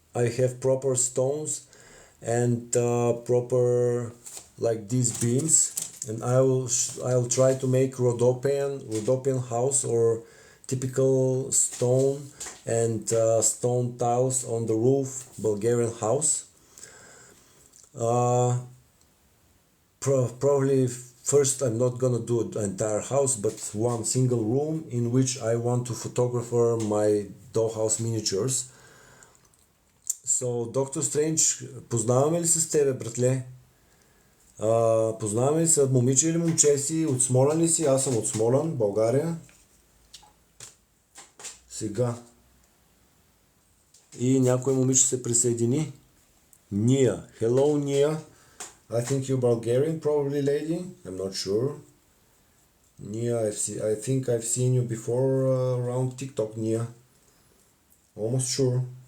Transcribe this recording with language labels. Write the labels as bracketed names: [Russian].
[English] I have proper stones and proper like these beams, and I'll try to make Rhodopian house or typical stone and stone tiles on the roof Bulgarian house. Probably first I'm not gonna do the entire house, but one single room in which I want to photograph my dollhouse miniatures. [Bulgarian] So Doctor Strange, познаваме ли се с тебе, братле? Познаваме ли се, момиче или момче си? От Смолян ли си? Аз съм от Смолян, България. Сега. И някой момиче се присъедини. [English] Nia. Hello, Nia. I think you're Bulgarian, probably, lady. I'm not sure. Nia, I think I've seen you before around TikTok, Nia. Almost sure.